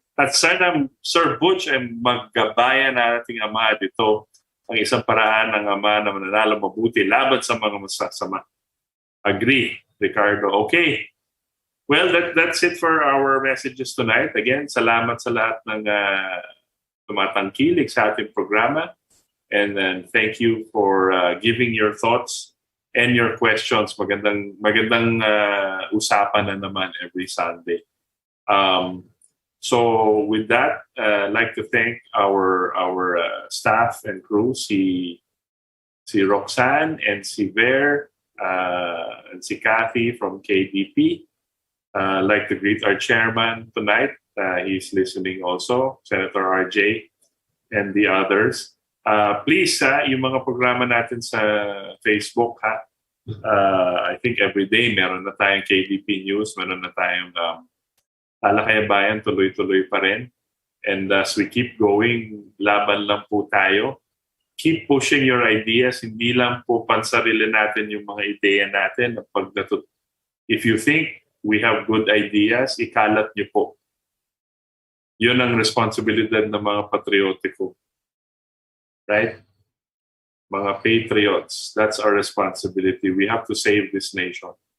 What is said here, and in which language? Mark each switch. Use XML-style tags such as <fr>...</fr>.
<tl>At sana, Sir Butch, ay maggabayan na ating ama dito ang isang paraan ng ama na mananalo mabuti laban sa mga masasama.</tl> <en>Agree, Ricardo. Okay. Well, that's it for our messages tonight.</en> <tl>Again, salamat sa lahat ng tumatangkilik sa ating programa.</tl> <en>And then thank you for giving your thoughts and your questions.</en> <tl>Magandang usapan na naman</tl> <en>every Sunday. So with that, I'd like to thank our staff and crew, si Roxanne and si Ver and si Kathy from KDP. I'd like to greet our chairman tonight. He's listening also, Senator RJ and the others.</en> <tl>Please, yung mga programa natin sa Facebook,</tl> <en>I think every day</en> <tl>meron na tayong KDP News, meron na tayong Talakaya Bayan, tuloy-tuloy pa rin.</tl> <en>And as we keep going,</en> <tl>laban lang po tayo.</tl> <en>Keep pushing your ideas.</en> <tl>Hindi lang po pansarili natin yung mga ideya natin.</tl> <en>If you think we have good ideas,</en> <tl>ikalat niyo po. Yun ang responsibilidad ng mga patriotiko.</tl> <en>Right? Mga patriots, that's our responsibility. We have to save this nation.</en>